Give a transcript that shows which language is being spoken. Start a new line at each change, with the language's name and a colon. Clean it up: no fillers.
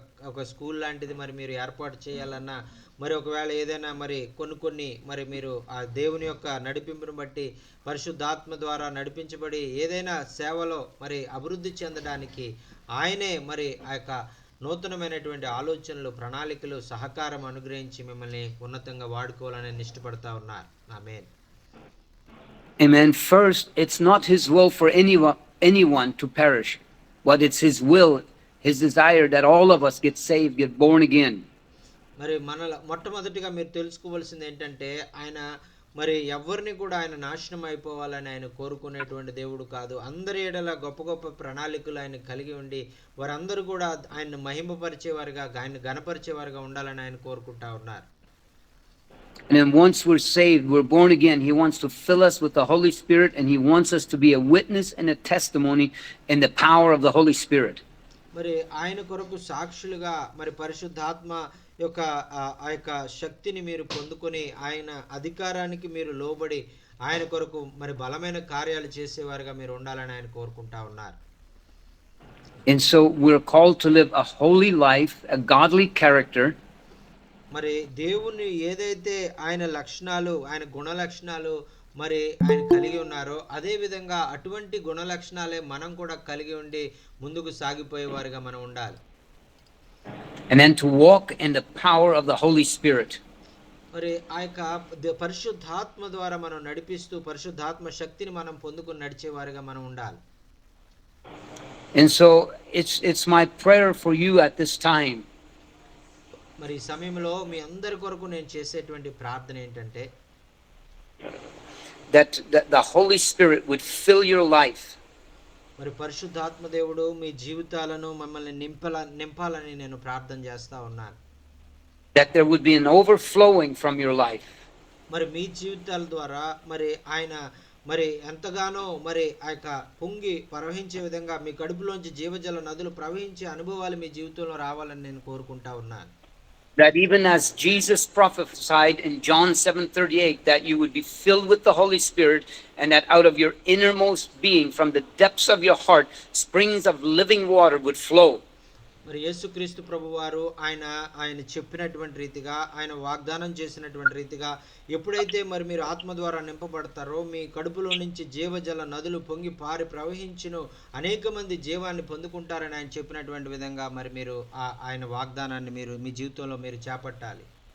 Telugu: ఒక స్కూల్ లాంటిది మరి మీరు ఏర్పాటు చేయాలన్నా, మరి ఒకవేళ ఏదైనా మరి కొన్ని మరి మీరు ఆ దేవుని యొక్క నడిపింపును బట్టి పరిశుద్ధాత్మ ద్వారా నడిపించబడి ఏదైనా సేవలో మరి అభివృద్ధి చెందడానికి ఆయనే మరి ఆ యొక్క నూతనమైనటువంటి ఆలోచనలు, ప్రణాళికలు, సహకారం అనుగ్రహించి మిమ్మల్ని ఉన్నతంగా వాడుకోవాలని ఇష్టపడతా ఉన్నారు. ఆమేన్.
English: Amen. First, it's not his will for anyone to perish, but it's his will, his desire that all of us get saved, get born again.
Telugu: మరి మొట్టమొదటిగా మీరు తెలుసుకోవాల్సింది ఏంటంటే ఆయన మరి ఎవరిని కూడా ఆయన నాశనం అయిపోవాలని ఆయన కోరుకునేటువంటి దేవుడు కాదు. అందరి ఎడల గొప్ప గొప్ప ప్రణాళికలు ఆయన కలిగి ఉండి వారందరూ కూడా ఆయన మహిమపరిచేవారుగా, ఆయన గణపరిచేవారుగా ఉండాలని ఆయన కోరుకుంటా ఉన్నారు.
English: And then once we're saved, we're born again, he wants to fill us with the Holy Spirit, and he wants us to be a witness and a testimony in the power of the Holy Spirit.
Telugu: మరి ఆయన కొరకు సాక్షులుగా మరి పరిశుద్ధాత్మ యొక్క ఆ యొక్క శక్తిని మీరు పొందుకొని ఆయన అధికారానికి మీరు లోబడి ఆయన కొరకు మరి బలమైన కార్యాలు చేసేవారుగా మీరు ఉండాలని ఆయన కోరుకుంటా ఉన్నారు.
English: And so we're called to live a holy life, a godly character.
Telugu: మరి దేవుని ఏదైతే ఆయన లక్షణాలు, ఆయన గుణ లక్షణాలు మరి ఆయన కలిగి ఉన్నారో అదే విధంగా అటువంటి గుణ లక్షణాలే మనం కూడా కలిగి ఉండి ముందుకు సాగిపోయేవారుగా మనం ఉండాలి.
English: And then to walk in the power of the Holy Spirit.
Telugu: మరి ఆ యొక్క పరిశుద్ధాత్మ ద్వారా మనం నడిపిస్తూ పరిశుద్ధాత్మ శక్తిని మనం పొందుకుని నడిచేవారుగా మనం ఉండాలి.
English: And so it's my prayer for you at this time.
Telugu: మరి ఈ సమయంలో మీ అందరి కొరకు నేను చేసేటువంటి ప్రార్థన ఏంటంటే
English: that the Holy Spirit would fill your life.
Telugu: మరి పరిశుద్ధాత్మ దేవుడు మీ జీవితాలను మమ్మల్ని నింపాలని నేను ప్రార్థన చేస్తా ఉన్నాను.
English: That there would be an overflowing from your life.
Telugu: మరి మీ జీవితాల ద్వారా మరి ఆయన మరి ఎంతగానో మరి ఆ యొక్క పొంగి ప్రవహించే విధంగా మీ కడుపులోంచి జీవజల నదులు ప్రవహించే అనుభవాలు మీ జీవితంలో రావాలని నేను కోరుకుంటా ఉన్నాను.
English: That even as Jesus prophesied in John 7:38, that you would be filled with the Holy Spirit, and that out of your innermost being, from the depths of your heart, springs of living water would flow.
Telugu: మరి యేసుక్రీస్తు ప్రభువారు ఆయన చెప్పినటువంటి రీతిగా, ఆయన వాగ్దానం చేసినటువంటి రీతిగా ఎప్పుడైతే మరి మీరు ఆత్మ ద్వారా నింపబడతారో మీ కడుపులో నుంచి జీవజల నదులు పొంగి పారి ప్రవహించును, అనేక మంది జీవాన్ని పొందుకుంటారని ఆయన చెప్పినటువంటి విధంగా మరి మీరు ఆయన వాగ్దానాన్ని మీరు మీ జీవితంలో మీరు చేపట్టాలి.